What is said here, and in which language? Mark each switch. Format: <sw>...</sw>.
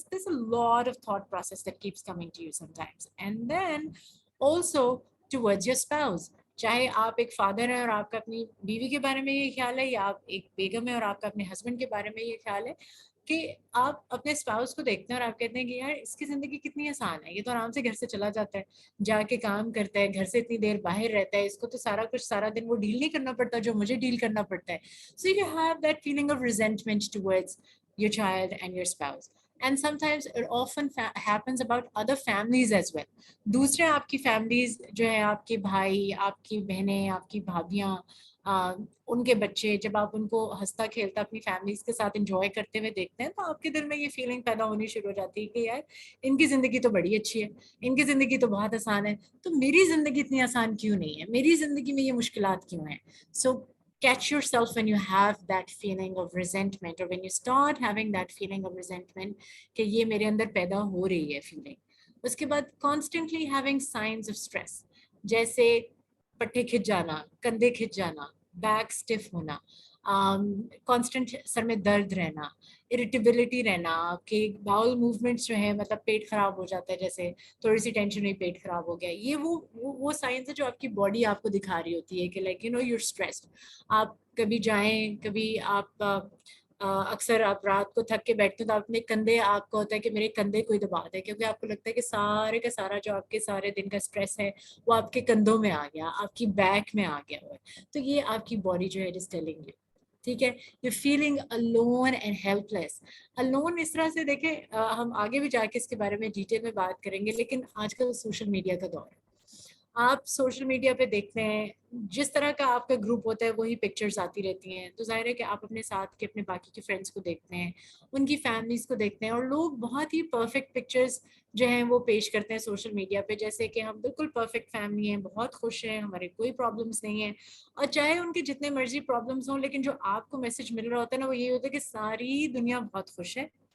<en>This a lot of thought process that keeps coming to you sometimes. And then also towards your spouse,</en> <ur>چاہے آپ ایک father ہیں اور آپ کا اپنی بیوی کے بارے میں یہ خیال ہے, یا آپ ایک بیگم ہیں اور آپ کا اپنے ہسبینڈ کے بارے میں یہ خیال ہے کہ آپ اپنے اسپاؤس کو دیکھتے ہیں اور آپ کہتے ہیں کہ یار اس کی زندگی کتنی آسان ہے, یہ تو آرام سے گھر سے چلا جاتا ہے, جا کے کام کرتا ہے, گھر سے اتنی دیر باہر رہتا ہے, اس کو تو سارا کچھ سارا دن وہ ڈیل نہیں کرنا پڑتا جو مجھے ڈیل کرنا پڑتا ہے.</ur> <en>So you have that feeling of resentment towards your child and your spouse. And sometimes it often happens about other families as well.</en> <ur>دوسرے آپ کی فیملیز جو ہے, آپ کے بھائی, آپ کی بہنیں, آپ کی بھابیاں, ان کے بچے, جب آپ ان کو ہنستا کھیلتا اپنی فیملیز کے ساتھ انجوائے کرتے ہوئے دیکھتے ہیں تو آپ کے دل میں یہ فیلنگ پیدا ہونی شروع ہو جاتی ہے کہ یار ان کی زندگی تو بڑی اچھی ہے, ان کی زندگی تو بہت آسان ہے, تو میری زندگی اتنی آسان کیوں نہیں ہے, میری زندگی میں یہ مشکلات کیوں ہیں.</ur> <en>So catch yourself when you have that feeling of resentment, or when you start having that feeling of resentment</en> <ur>کہ یہ میرے اندر پیدا ہو رہی ہے</ur> <en>Feeling.</en> <ur>اس کے بعد</ur> <en>constantly having signs of stress,</en> <ur>جیسے پٹھے کھچ جانا, کندھے کھچ جانا, بیک اسٹف ہونا, کانسٹنٹ سر میں درد رہنا, اریٹیبلٹی رہنا, آپ کے باؤل موومنٹس جو ہیں, مطلب پیٹ خراب ہو جاتا ہے, جیسے تھوڑی سی ٹینشن ہوئی پیٹ خراب ہو گیا, یہ وہ سائنس ہے جو آپ کی باڈی آپ کو دکھا رہی ہوتی ہے کہ</ur> <en>Like you know you stressed.</en> <ur>آپ کبھی جائیں, کبھی آپ اکثر آپ رات کو تھک کے بیٹھتے ہیں تو اپنے کندھے, آپ کو ہوتا ہے کہ میرے کندھے کوئی دبا دے, کیونکہ آپ کو لگتا ہے کہ سارے کا سارا جو آپ کے سارے دن کا اسٹریس ہے وہ آپ کے کندھوں میں آ گیا, آپ کی بیک میں آ گیا ہوا ہے. تو یہ آپ کی باڈی جو ہے</ur> <en>it is telling you,</en> <ur>ٹھیک ہے.</ur> <en>You feeling alone and helpless.</en> <ur>alone اس طرح سے دیکھیں ہم آگے بھی جا کے اس کے بارے میں ڈیٹیل میں بات کریں گے, لیکن آج کل سوشل میڈیا کا دور ہے, آپ سوشل میڈیا پہ دیکھتے ہیں جس طرح کا آپ کا گروپ ہوتا ہے وہی پکچرز آتی رہتی ہیں، تو ظاہر ہے کہ آپ اپنے ساتھ کے اپنے باقی کے فرینڈس کو دیکھتے ہیں، ان کی فیملیز کو دیکھتے ہیں، اور لوگ بہت ہی پرفیکٹ پکچرز جو ہیں وہ پیش کرتے ہیں سوشل میڈیا پہ، جیسے کہ ہم بالکل پرفیکٹ فیملی ہیں، بہت خوش ہیں، ہمارے کوئی پرابلمس نہیں ہیں، اور چاہے ان کے جتنے مرضی پرابلمس ہوں، لیکن جو آپ کو میسج مل رہا ہوتا ہے نا وہ یہ ہوتا ہے کہ ساری دنیا بہت خوش ہے،</ur>